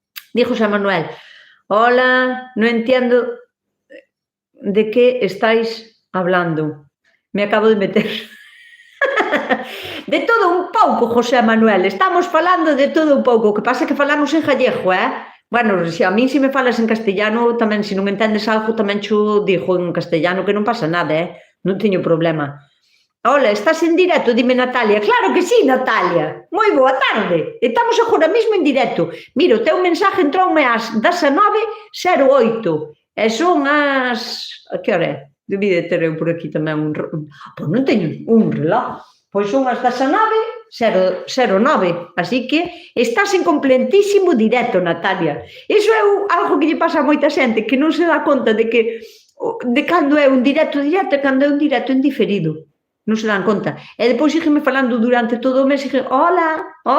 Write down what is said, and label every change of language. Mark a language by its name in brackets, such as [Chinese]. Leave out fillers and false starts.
[Spanish] Di José Manuel, hola, non entiendo de que estáis hablando. Me acabo de meter. [Galician] De todo un pouco, José Manuel, estamos falando de todo un pouco, o que pasa é que falamos en gallego, se a mí se me falas en castellano, tamén, se non entendes algo, tamén cho digo en castellano, que non pasa nada, non teño problema. Hola, estás en directo, dime Natalia. Claro que sí, Natalia. Moi boa tarde. Estamos agora mesmo en directo. Mira, o teu mensaje entroume ás 19:08 E son a que hora é? Debí de ter eu por aquí tamén pois non teño un reloj. Pois son as 19:09, así que estás en completísimo directo, Natalia. Iso é algo que lle pasa a moita xente, que non se dá conta de cando é un directo e cando é un directo en diferido. Non se dan conta. E depois sígueme falando durante todo o mes, hola.